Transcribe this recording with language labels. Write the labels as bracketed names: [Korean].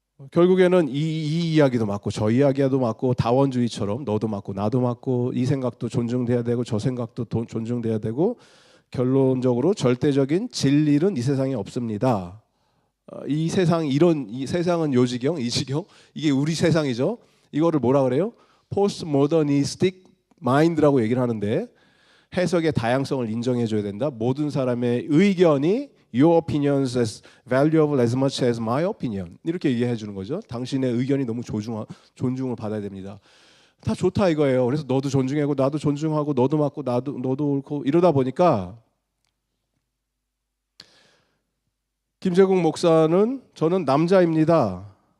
[Korean] 결국에는 이 이야기도 맞고 저 이야기도 맞고, 다원주의처럼 너도 맞고 나도 맞고, 이 생각도 존중돼야 되고 저 생각도 존중돼야 되고, 결론적으로 절대적인 진리는 이 세상에 없습니다. 이 세상은 요지경, 이지경, 이게 우리 세상이죠. 이거를 뭐라 그래요? 포스트모더니스틱 마인드라고 얘기를 하는데, 해석의 다양성을 인정해줘야 된다. 모든 사람의 의견이 [English] Your opinions as valuable as much as my opinion. [Korean] 이렇게 얘기해 주는 거죠. 당신의 의견이 너무 존중을 받아야 됩니다. 다 좋다 이거예요. 그래서 너도 존중하고 나도 존중하고, 너도 맞고 너도 옳고, 이러다 보니까 김재국 목사는, 저는 남자입니다.